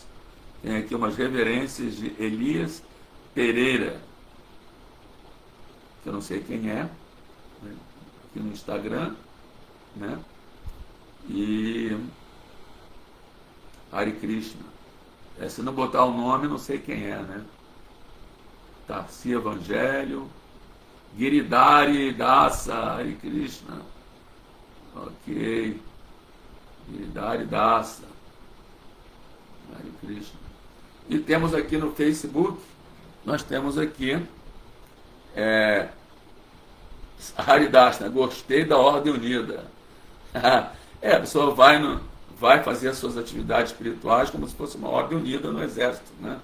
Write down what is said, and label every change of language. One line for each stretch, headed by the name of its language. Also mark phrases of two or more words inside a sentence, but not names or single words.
Portuguese: Tem aqui umas reverências de Elias Pereira, que eu não sei quem é, né? Aqui no Instagram, né? E
Sanskrit: Hare Krishna.
Portuguese: Se não botar o nome, não sei quem é, né? Tarsi Evangelho,
Sanskrit: Giridhari Dasa, Hare Krishna.
Portuguese: Ok.
Sanskrit: Giridhari Dasa, Hare Krishna.
Portuguese: E temos aqui no Facebook, nós temos aqui Haridasna, gostei da Ordem Unida. A pessoa vai fazer as suas atividades espirituais como se fosse uma ordem unida no exército, né?